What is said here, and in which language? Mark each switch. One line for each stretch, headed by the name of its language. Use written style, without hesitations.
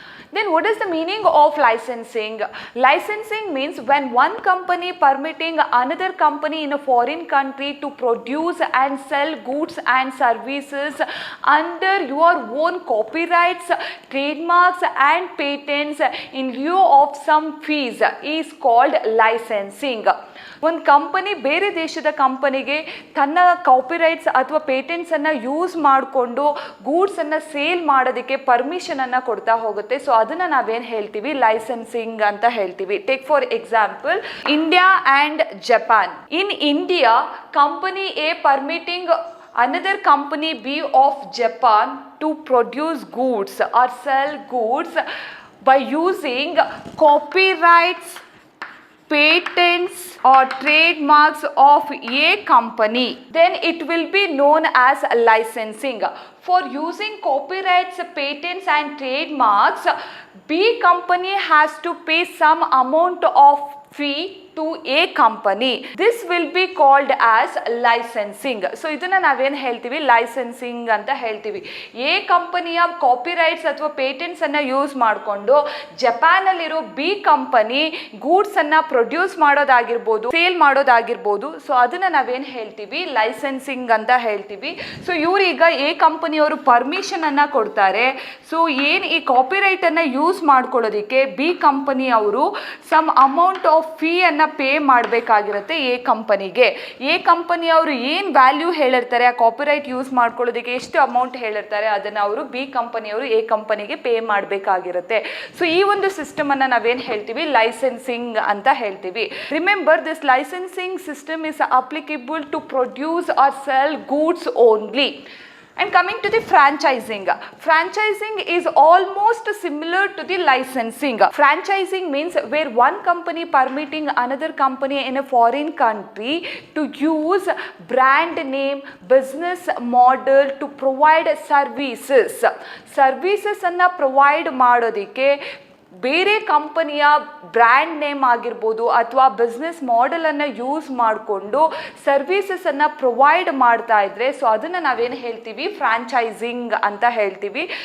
English: Then what is the meaning of licensing? Licensing means when one company permitting another company in a foreign country to produce and sell goods and services under your own copyrights, trademarks and patents in lieu of some fees is called licensing.
Kannada: ಒಂದು company ಬೇರೆ ದೇಶದ ಕಂಪನಿಗೆ ತನ್ನ copyrights ಅಥವಾ ಪೇಟೆಂಟ್ಸನ್ನು use ಮಾಡಿಕೊಂಡು ಗೂಡ್ಸನ್ನು sale ಮಾಡೋದಕ್ಕೆ ಪರ್ಮಿಷನನ್ನು ಕೊಡ್ತಾ ಹೋಗುತ್ತೆ. ಸೊ ಅದನ್ನು ನಾವೇನು ಹೇಳ್ತೀವಿ, ಲೈಸೆನ್ಸಿಂಗ್ ಅಂತ ಹೇಳ್ತೀವಿ.
English: Take for example India and Japan. In India company A permitting another company B of Japan to produce goods or sell goods by using copyrights, patents or trademarks of A company, then it will be known as licensing. For using copyrights, patents and trademarks, B company has to pay some amount of fee to A company. This will be called as licensing.
Kannada: So ಇದನ್ನ ನಾವೇನು ಹೇಳ್ತೀವಿ, licensing ಅಂತ ಹೇಳ್ತೀವಿ. A ಕಂಪನಿಯ copyrights ಅಥವಾ patents ಅನ್ನ use ಮಾಡಿಕೊಂಡು ಜಪಾನಲ್ಲಿರೋ B company goods ಅನ್ನ ಪ್ರೊಡ್ಯೂಸ್ ಮಾಡೋದಾಗಿರ್ಬೋದು, ಸೇಲ್ ಮಾಡೋದಾಗಿರ್ಬೋದು. ಸೊ ಅದನ್ನ ನಾವೇನು ಹೇಳ್ತೀವಿ, ಲೈಸೆನ್ಸಿಂಗ್ ಅಂತ ಹೇಳ್ತೀವಿ. ಸೊ ಇವ್ರೀಗ ಎ ಕಂಪನಿಯವರು ಪರ್ಮಿಷನ್ ಅನ್ನ ಕೊಡ್ತಾರೆ. ಸೊ ಏನು ಈ ಕಾಪಿರೈಟ್ ಅನ್ನ ಯೂಸ್ ಮಾಡ್ಕೊಳ್ಳೋದಕ್ಕೆ ಬಿ ಕಂಪನಿ ಅವರು
English: some amount of fee
Kannada: ಅನ್ನ ಪೇ ಮಾಡಬೇಕಾಗಿರುತ್ತೆ ಎ ಕಂಪನಿಗೆ. ಎ ಕಂಪನಿಯವರು ಏನು ವ್ಯಾಲ್ಯೂ ಹೇಳಿರ್ತಾರೆ, ಆ ಕಾಪಿರೈಟ್ ಯೂಸ್ ಮಾಡ್ಕೊಳ್ಳೋದಕ್ಕೆ ಎಷ್ಟು ಅಮೌಂಟ್ ಹೇಳಿರ್ತಾರೆ, ಅದನ್ನು ಅವರು ಬಿ ಕಂಪನಿಯವರು ಎ ಕಂಪನಿಗೆ ಪೇ ಮಾಡಬೇಕಾಗಿರುತ್ತೆ. ಸೊ ಈ ಒಂದು ಸಿಸ್ಟಮ್ ಅನ್ನು ನಾವೇನು ಹೇಳ್ತೀವಿ, ಲೈಸೆನ್ಸಿಂಗ್ ಅಂತ ಹೇಳ್ತೀವಿ.
English: Remember, this licensing system is applicable to produce or sell goods only. And coming to the franchising. Franchising is almost similar to the licensing. Franchising means where one company permitting another company in a foreign country to use brand name, business model to provide services.
Kannada: Services ಅನ್ನು provide ಮಾಡೋದಕ್ಕೆ ಬೇರೆ ಕಂಪನಿಯ brand name ಆಗಿರ್ಬೋದು ಅಥವಾ business ಮಾಡೆಲನ್ನು use ಮಾಡಿಕೊಂಡು ಸರ್ವೀಸಸನ್ನು provide ಮಾಡ್ತಾ ಇದ್ರೆ, so ಅದನ್ನು ನಾವೇನು ಹೇಳ್ತೀವಿ, ಫ್ರಾಂಚೈಸಿಂಗ್ ಅಂತ ಹೇಳ್ತೀವಿ.